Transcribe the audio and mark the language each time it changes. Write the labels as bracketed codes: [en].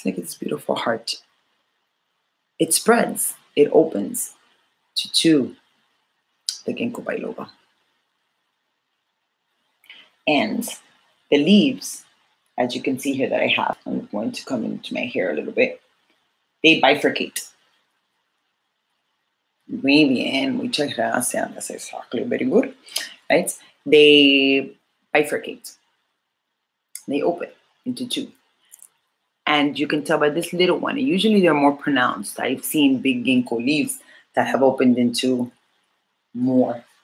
[en] Look at this beautiful heart. It spreads, it opens to the ginkgo biloba. And the leaves, as you can see here that I have, I'm going to come into my hair a little bit, they bifurcate. [es] Muy bien, muchas gracias. [en] That's exactly very good, right? They bifurcate. They open into 2. And you can tell by this little one, usually they're more pronounced. I've seen big ginkgo leaves that have opened into more.